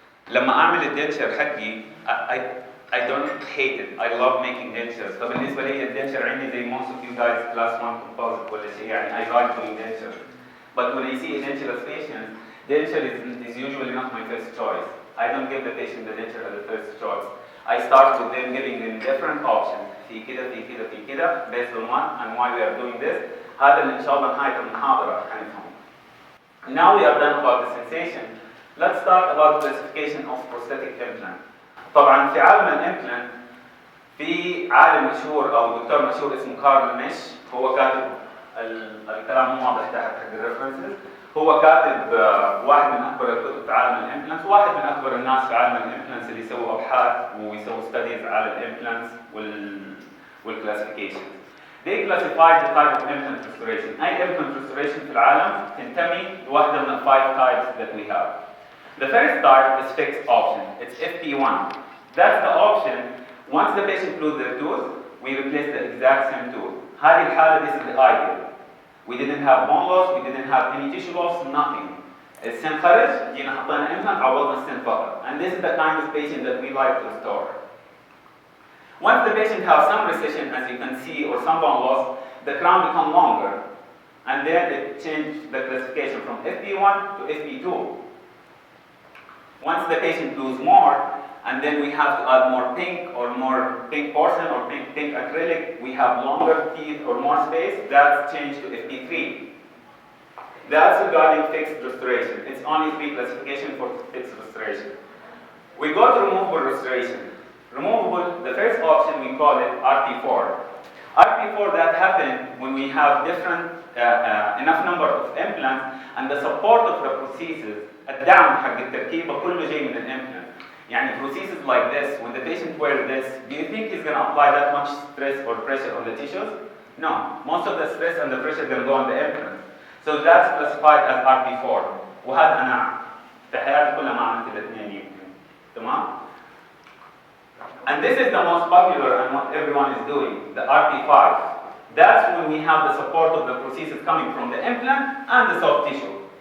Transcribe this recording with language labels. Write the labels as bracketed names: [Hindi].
[Arabic] لما أعمل الدنشر حقي, [English] I don't hate it. I love making dentures. [Arabic] فبالنسبة لي الدنشر عندي زي [English] most of you guys class 1 composite [Arabic] ولا شيء يعني [English] I like doing dentures. But when I see edentulous patients, denture is usually not my first choice. I don't give the patient the denture as the first choice. I start with them giving them different options. [Arabic] في كده في كده في كده [English] based on what and why we are doing this. [Arabic] هذا اللي إن شاء الله نهاية المحاضرة هنفهمه. [English] Now we are done about the sensation. Let's start about the classification of prosthetic implant. [Arabic] طبعا في عالم الامبلانت في عالم مشهور او دكتور مشهور اسمه كارل ميش، هو كاتب الكلام مو واضح تحت حق الريفرنسز. هو كاتب واحد من اكبر الكتب في عالم الامبلانتس، واحد من اكبر الناس في عالم الامبلانتس اللي يسووا ابحاث ويسووا ستاديز على الامبلانتس والكلاسيفيكيشن. [English] They classified the type of implant restoration. [Arabic] أي implant restoration في العالم تنتمي لواحدة من 5 [English] types that we have. The first type is fixed option. It's FP1. That's the option. Once the patient loses their tooth, we replace the exact same tooth. [Arabic] هذه الحالة, [English] this is the ideal. We didn't have bone loss, we didn't have any tissue loss, nothing. [Arabic] السن خرج، جينا حطينا implant عوضنا السن فقط. [English] And this is the kind of patient that we like to restore. Once the patient has some recession, as you can see, or some bone loss, the crown becomes longer. And then it changed the classification from FP1 to FP2. Once the patient loses more, and then we have to add more pink or more pink porcelain or pink acrylic, we have longer teeth or more space, that's changed to FP3. That's regarding fixed restoration. It's only 3 classifications for fixed restoration. We go to removable restoration. Removable, the first option we call it RP4. RP4 that happens when we have different enough number of implants and the support of the prosthesis, [Arabic] الدعم حق التركيبة كله جاي من الامبلانت. [English] يعني prosthesis like this, when the patient wears this, do you think he's going to apply that much stress or pressure on the tissues? No. Most of the stress and the pressure going to go on the implant. So that's classified as RP4. [Arabic] وهذا أنا في حياتي كلها ما عملت الاثنين يمكن. تمام؟ [English] And this is the most popular and what everyone is doing, the RP5. That's when we have the support of the prosthesis coming from the implant and the soft tissue.